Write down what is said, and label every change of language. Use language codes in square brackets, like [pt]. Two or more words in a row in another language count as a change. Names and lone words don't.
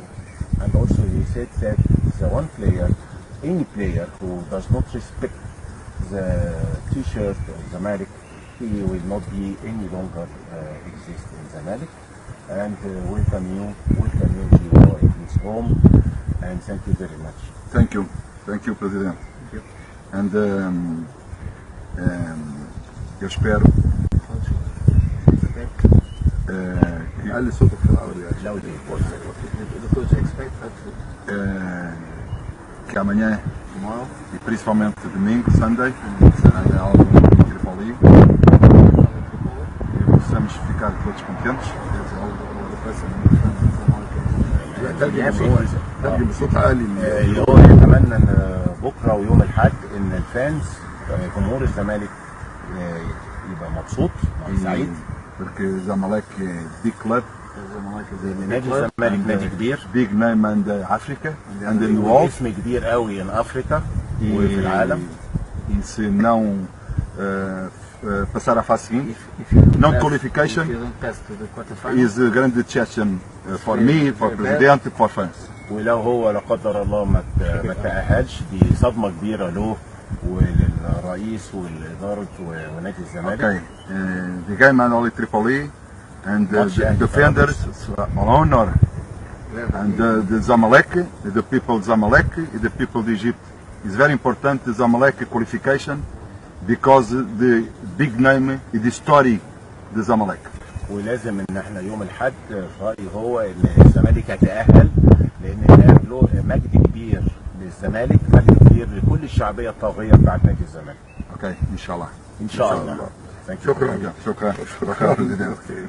[en] And also he said that the one player, any player who does not respect the T-shirt of Zamalek, he will not be any longer exist in Zamalek. And welcome you to his home, and thank you very much. Thank you, President. Thank you. [pt] And eu espero [ar] علي صوتك في العربيه. [pt] que amanhã [en] Tomorrow, [pt] e principalmente domingo, Sunday, será a aula do Tripoli e possamos ficar todos contentes. [ar] بصوت عالي. اللي هو يتمنى ان بكره ويوم الاحد ان الفانز جمهور الزمالك يبقى مبسوط سعيد. [pt] Porque Zamalek é [en] big club, [ar] نادي الزمالك نادي كبير، [en] big name in Africa and in the world. [ar] اسم كبير قوي in افريقيا وفي العالم. [pt] E se não passar à fase seguinte, não [en] qualification is a grande challenge for me, for President, for fans. [ar] ولو هو لا قدر الله ما تأهلش، دي صدمة كبيرة له وللرئيس والإدارة ونادي الزمالك. [en] Okay, the game at Tripoli and the defenders, an honor And the Zamalek, the people of Zamalek, the people of Egypt. It's very important the Zamalek qualification because the big name is the story the Zamalek. [ar] ولازم ان احنا يوم الاحد في رايي هو ان الزمالك هيتاهل، لان ده له مجد كبير للزمالك، مجد كبير لكل الشعبيه الطاغيه بتاعت نادي الزمالك. [en] Okay, inshallah. [ar] ان شاء الله. شكرا. شكرا.